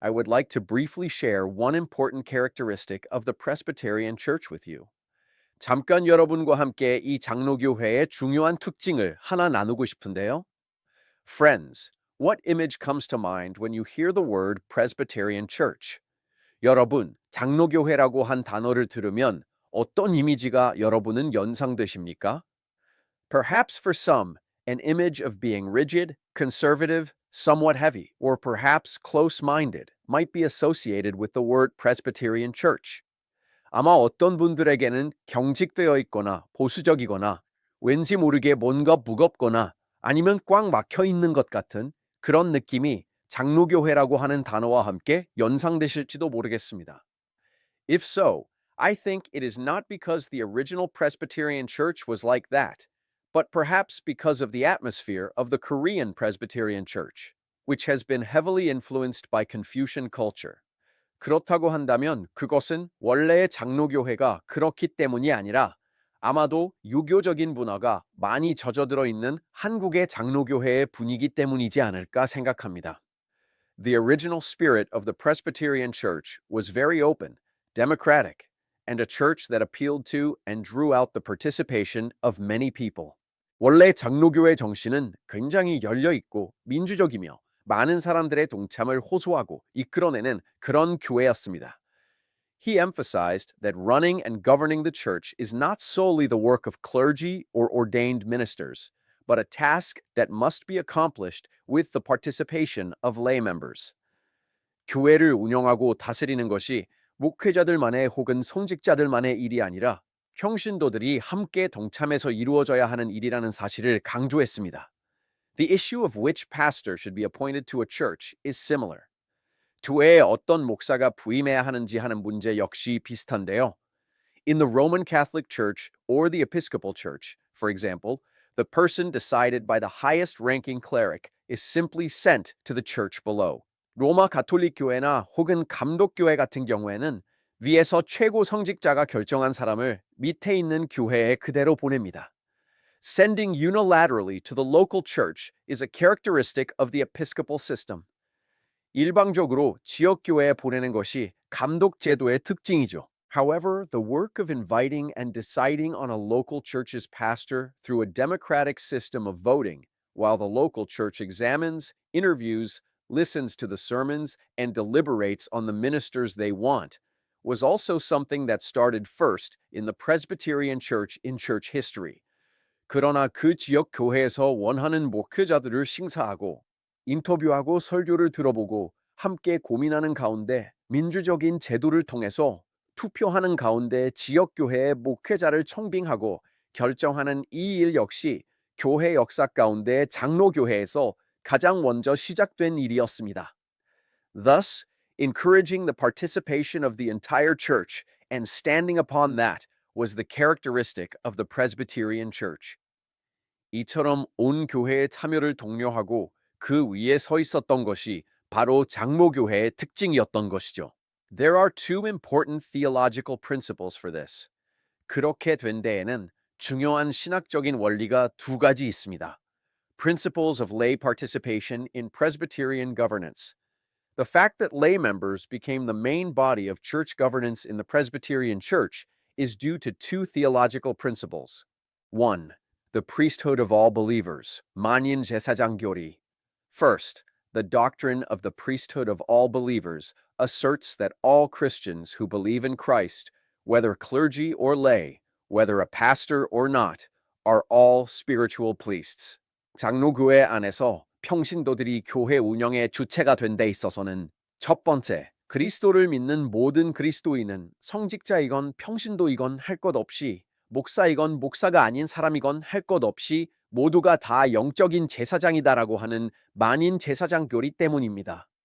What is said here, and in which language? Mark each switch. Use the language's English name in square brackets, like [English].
[English] I would like to briefly share one important characteristic of the Presbyterian Church with you. [Korean] 잠깐 여러분과 함께 이 장로교회의 중요한 특징을 하나 나누고 싶은데요. [English] Friends, what image comes to mind when you hear the word Presbyterian Church? [Korean] 여러분, 장로교회라고 한 단어를 들으면 어떤 이미지가 여러분은 연상되십니까? [English] Perhaps for some, an image of being rigid, conservative, somewhat heavy, or perhaps close-minded might be associated with the word Presbyterian Church. [Korean] 아마 어떤 분들에게는 경직되어 있거나 보수적이거나 왠지 모르게 뭔가 무겁거나 아니면 꽉 막혀 있는 것 같은 그런 느낌이 장로교회라고 하는 단어와 함께 연상되실지도 모르겠습니다. [English] If so, I think it is not because the original Presbyterian Church was like that, but perhaps because of the atmosphere of the Korean Presbyterian Church, which has been heavily influenced by Confucian culture. [Korean] 그렇다고 한다면 그것은 원래의 장로교회가 그렇기 때문이 아니라 아마도 유교적인 문화가 많이 젖어들어 있는 한국의 장로교회의 분위기 때문이지 않을까 생각합니다. [English] The original spirit of the Presbyterian Church was very open, democratic, and a church that appealed to and drew out the participation of many people. [Korean] 원래 장로교회 정신은 굉장히 열려 있고 민주적이며 많은 사람들의 동참을 호소하고 이끌어내는 그런 교회였습니다. [English] He emphasized that running and governing the church is not solely the work of clergy or ordained ministers, but a task that must be accomplished with the participation of lay members. [Korean] 교회를 운영하고 다스리는 것이 목회자들만의 혹은 성직자들만의 일이 아니라 평신도들이 함께 동참해서 이루어져야 하는 일이라는 사실을 강조했습니다. [English] The issue of which pastor should be appointed to a church is similar. [Korean] 교회에 어떤 목사가 부임해야 하는지 하는 문제 역시 비슷한데요. [English] In the Roman Catholic Church or the Episcopal Church, for example, the person decided by the highest-ranking cleric is simply sent to the church below. [Korean] 로마 가톨릭 교회나 혹은 감독교회 같은 경우에는 위에서 최고 성직자가 결정한 사람을 밑에 있는 교회에 그대로 보냅니다. [English] Sending unilaterally to the local church is a characteristic of the episcopal system. [Korean] 일방적으로 지역교회에 보내는 것이 감독 제도의 특징이죠. [English] However, the work of inviting and deciding on a local church's pastor through a democratic system of voting, while the local church examines, interviews, listens to the sermons, and deliberates on the ministers they want, was also something that started first in the Presbyterian Church in church history. [Korean] 그러나 그 지역 교회에서 원하는 목회자들을 심사하고 인터뷰하고 설교를 들어보고 함께 고민하는 가운데 민주적인 제도를 통해서 투표하는 가운데 지역교회의 목회자를 청빙하고 결정하는 이 일 역시 교회 역사 가운데 장로교회에서 가장 먼저 시작된 일이었습니다. [English] Thus, encouraging the participation of the entire church and standing upon that was the characteristic of the Presbyterian Church. [Korean] 이처럼 온 교회의 참여를 독려하고 그 위에 서 있었던 것이 바로 장로교회의 특징이었던 것이죠. [English] There are two important theological principles for this. [Korean] 그렇게 된 데에는 중요한 신학적인 원리가 두 가지 있습니다. [English] Principles of lay participation in Presbyterian governance. The fact that lay members became the main body of church governance in the Presbyterian Church is due to two theological principles. 1. The priesthood of all believers, [Korean] 만인 제사장교리. [English] First, the doctrine of the priesthood of all believers asserts that all Christians who believe in Christ, whether clergy or lay, whether a pastor or not, are all spiritual priests. [Korean] 장로교회 안에서 평신도들이 교회 운영의 주체가 된 데 있어서는 첫 번째, 그리스도를 믿는 모든 그리스도인은 성직자이건 평신도이건 할 것 없이 목사이건 목사가 아닌 사람이건 할 것 없이 모두가 다 영적인 제사장이다라고 하는 만인 제사장 교리 때문입니다.